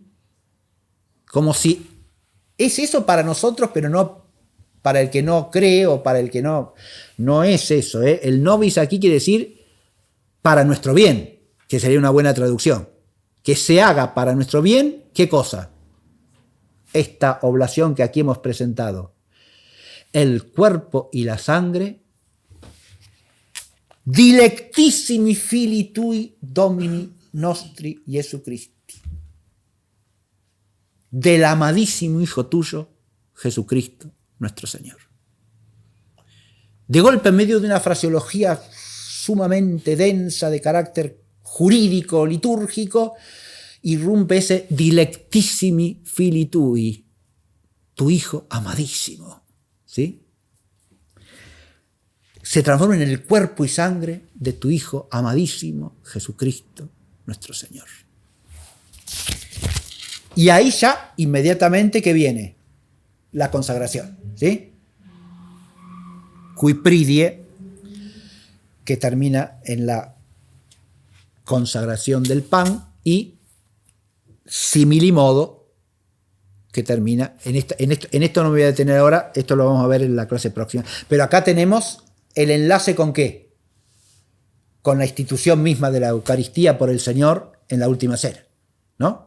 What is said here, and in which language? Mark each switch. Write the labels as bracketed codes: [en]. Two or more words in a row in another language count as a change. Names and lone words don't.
[es] Como si es eso para nosotros, pero no para el que no cree o para el que no es eso. El nobis aquí quiere decir para nuestro bien, que sería una buena traducción. Que se haga para nuestro bien, ¿qué cosa? Esta oblación que aquí hemos presentado. El cuerpo y la sangre, [la] dilectissimi fili tui Domini nostri Jesu Christi. [es] Del amadísimo Hijo tuyo, Jesucristo, nuestro Señor. De golpe, en medio de una fraseología sumamente densa de carácter jurídico, litúrgico, irrumpe ese [la] dilectissimi fili tui, [es] tu Hijo amadísimo, ¿sí? Se transforma en el cuerpo y sangre de tu Hijo amadísimo, Jesucristo, nuestro Señor. Y ahí ya, inmediatamente, ¿qué viene? La consagración, ¿sí? [la] Qui pridie, [es] que termina en la consagración del pan, y similimodo, que termina en esto no me voy a detener ahora, esto lo vamos a ver en la clase próxima. Pero acá tenemos el enlace con ¿qué? Con la institución misma de la Eucaristía por el Señor en la última cena, ¿no?